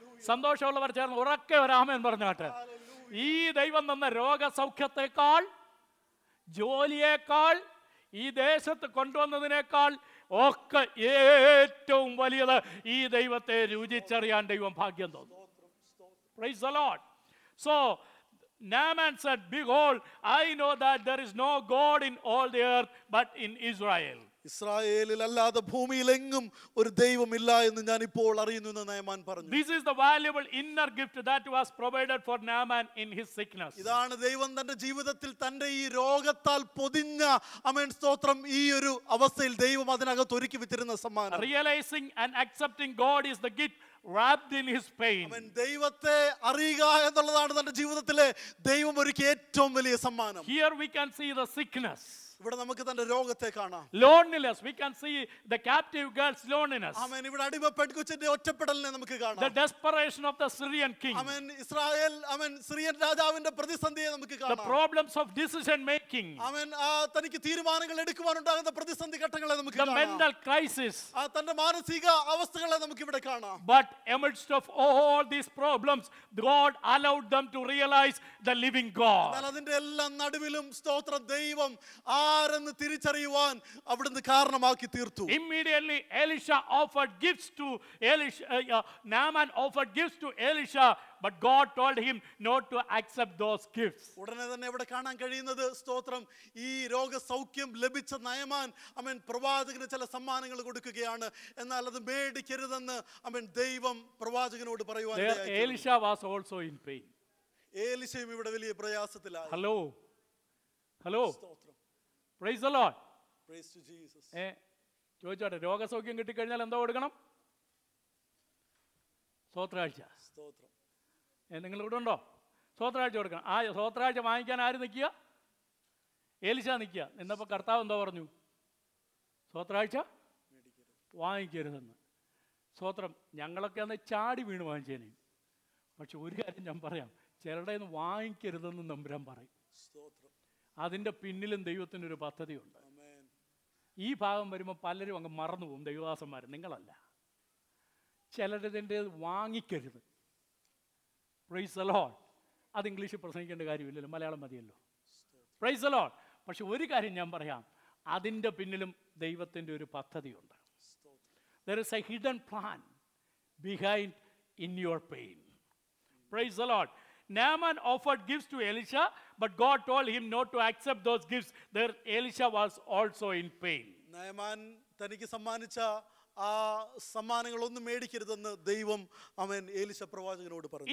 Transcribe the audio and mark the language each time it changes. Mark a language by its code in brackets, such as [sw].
[ml] സന്തോഷമുള്ളവർ ചേർന്ന് ഉറക്കെ ഒരു ആമേൻ പറഞ്ഞാട്ട്. ഈ ദൈവം തന്ന രോഗസൗഖ്യത്തെക്കാൾ, ജോലിയേക്കാൾ, ഈ ദേശത്ത് കൊണ്ടുവന്നതിനേക്കാൾ ഒക്കെ ഏറ്റവും വലിയത് ഈ ദൈവത്തെ രുചിച്ചറിയാൻ ദൈവം ഭാഗ്യം തന്നു. [en] Praise the Lord. So Naaman said, Behold, I know that there is no God in all the earth but in Israel. [ml] ഇസ്രായേലിൽ അല്ലാതെ ഭൂമിയിൽ എങ്ങും ഒരു ദൈവമില്ല എന്ന് ഞാൻ ഇപ്പോൾ അറിയുന്നു എന്ന് നയമാൻ പറഞ്ഞു. [en] This is the valuable inner gift that was provided for Naaman in his sickness. [ml] ഇതാണ് ദൈവം തന്റെ ജീവിതത്തിൽ തന്റെ ഈ രോഗത്താൽ പൊതിഞ്ഞ ആമേൻ സ്തോത്രം ഈ ഒരു അവസ്ഥയിൽ ദൈവം അതിനകത്ത് ഒരുക്കി വെച്ചിരുന്ന സമ്മാനം. [en] Realizing and accepting God is the gift wrapped in his pain. [ml] ആമേൻ ദൈവത്തെ അറിയുക എന്നുള്ളതാണ് തന്റെ ജീവിതത്തിലെ ദൈവം ഒരുക്കിയ ഏറ്റവും വലിയ സമ്മാനം. [en] Here we can see the sickness. ഇവിടെ നമുക്ക് തന്റെ രോഗത്തെ കാണാം. Loneliness. We can see the captive girl's loneliness. [ml] ആമേൻ. ഇവിടെ അടിമ പെൺകൊച്ചിന്റെ ഒറ്റപ്പെടലിനെ നമുക്ക് കാണാം. [en] The desperation of the Syrian king. [ml] Amen. Israel amen Syrian രാജാവിന്റെ പ്രതിസന്ധിയെ നമുക്ക് [en] The [ml] കാണാം. [en] problems of decision making. [ml] ആമേൻ. തനിക്ക് തീരുമാനങ്ങൾ എടുക്കുവാനുണ്ടാകുന്ന പ്രതിസന്ധി ഘട്ടങ്ങളെ നമുക്ക് [en] The [ml] കാണാം. [en] mental crisis. [ml] തന്റെ മാനസിക അവസ്ഥകളെ നമുക്ക് ഇവിടെ കാണാം. [en] But amidst of all these problems, God allowed them to realize the living God. [ml] എന്നാൽ അതിന്റെ എല്ലാം നടുവിലും സ്തോത്രം ദൈവം ആരെന്ന് തിരിച്ചറിയുവാൻ അവിടുന്ന് കാരണമാക്കി തീർത്തു. [en] Immediately Elisha offered gifts to Elisha. Naaman offered gifts to Elisha, but God told him not to accept those gifts. [ml] ഉടനെ തന്നെ ഇവിടെ കാണാൻ കഴിയുന്നത് സ്തോത്രം ഈ രോഗസൗഖ്യം ലഭിച്ച നയമാൻ അവൻ പ്രവാചകന് ചില സമ്മാനങ്ങൾ കൊടുക്കുകയാണ്. എന്നാൽ അത് മേടിക്കരുതെന്ന് അവൻ ദൈവം പ്രവാചകനോട് പറയുവാൻ [en] There Elisha was also in pain. [ml] ഏലിശയും ഇവിടെ വലിയ പ്രയാസത്തിലായി. [en] Hello. [ml] സ്തോത്രം. [en] Praise the Lord. Praise to Jesus. [ml] ചോദിച്ചോട്ടെ, രോഗസൗഖ്യം കിട്ടിക്കഴിഞ്ഞാൽ എന്താ കൊടുക്കണം? സ്വോത്രാഴ്ച. സ്തോത്രം. നിങ്ങൾ ഇവിടെ ഉണ്ടോ? സ്വോത്രാഴ്ച കൊടുക്കണം. ആ സ്വോത്രാഴ്ച വാങ്ങിക്കാൻ ആര് നിൽക്കുക? ഏലിശ നിൽക്കുക. എന്നപ്പോൾ കർത്താവ് എന്താ പറഞ്ഞു? സ്വോത്രാഴ്ച വാങ്ങിക്കരുതെന്ന്. സ്വോത്രം. ഞങ്ങളൊക്കെ അന്ന് ചാടി വീണ് വാങ്ങിച്ചേനെ. പക്ഷെ ഒരു കാര്യം ഞാൻ പറയാം, ചിലരുടെ നിന്ന് വാങ്ങിക്കരുതെന്ന് നമ്പുരാൻ പറയും. അതിൻ്റെ പിന്നിലും ദൈവത്തിനൊരു പദ്ധതിയുണ്ട്. ഈ ഭാഗം വരുമ്പോൾ പലരും അങ്ങ് മറന്നു പോകും. ദൈവദാസന്മാർ നിങ്ങളല്ല, ചിലരിതിൻ്റെ വാങ്ങിക്കരുത്. [en] Praise the lord. [ml] അത് ഇംഗ്ലീഷിൽ പ്രസംഗിക്കേണ്ട കാര്യമില്ലല്ലോ, മലയാളം മതിയല്ലോ. [en] Praise the lord. [ml] പക്ഷെ ഒരു കാര്യം ഞാൻ പറയാം, അതിൻ്റെ പിന്നിലും ദൈവത്തിൻ്റെ ഒരു പദ്ധതിയുണ്ട്. [en] There is a hidden plan behind in your pain. Praise the Lord. Naaman offered gifts to Elisha, but God told him not to accept those gifts. There Elisha was also in pain. [ml] Naaman തനിക്ക് സമ്മാനിച്ച ആ സമ്മാനങ്ങളൊന്നും മേടിക്കരുതെന്ന് ദൈവം അവൻ ഏലിശ പ്രവാചകനോട് പറഞ്ഞു.